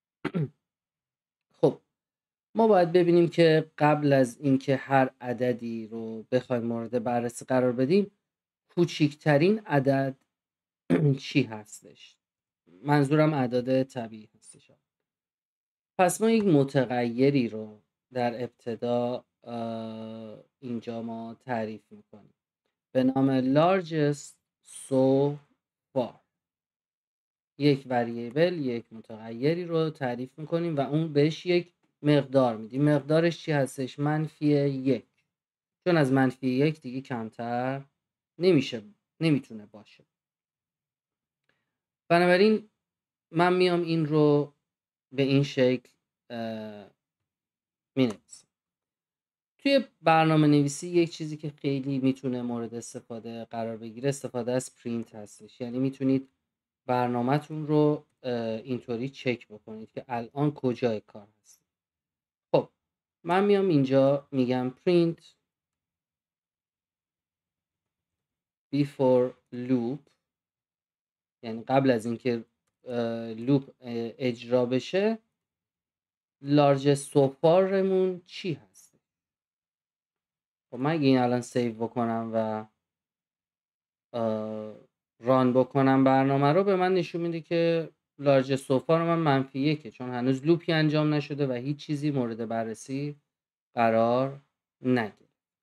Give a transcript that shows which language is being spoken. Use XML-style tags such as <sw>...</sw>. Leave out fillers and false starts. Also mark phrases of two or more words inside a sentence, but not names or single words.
<fa>خب ما باید ببینیم که قبل از اینکه هر عددی رو بخوایم مورد بررسی قرار بدیم، کوچکترین عدد چی هستش. منظورم اعداد طبیعی هستش. پس ما یک متغیری رو در ابتدا اینجا ما تعریف میکنیم به نام</fa> <en>largest so far.</en> <fa>یک وریبل، یک متغیری رو تعریف میکنیم و اون بهش یک مقدار میدیم. مقدارش چی هستش؟ -1، چون از -1 دیگه کمتر نمیتونه باشه. بنابراین من میام این رو به این شکل مینویسم. توی برنامه نویسی یک چیزی که خیلی میتونه مورد استفاده قرار بگیره استفاده از پرینت هستش. یعنی میتونید برنامه‌تون رو اینطوری چک بکنید که الان کجای کار هست. خب من میام اینجا میگم</fa> <en>print before loop،</en> <fa>یعنی قبل از اینکه لوپ اجرا بشه</fa> <en>largest so far</en> <fa>مون چی هست. خب من اگه این الان سیو بکنم و ران بکنم برنامه رو، به من نشون میده که</fa> <en>large sofar</en> <fa>رو من -1، چون هنوز لوپی انجام نشده و هیچ چیزی مورد بررسی قرار نگرفت.</fa>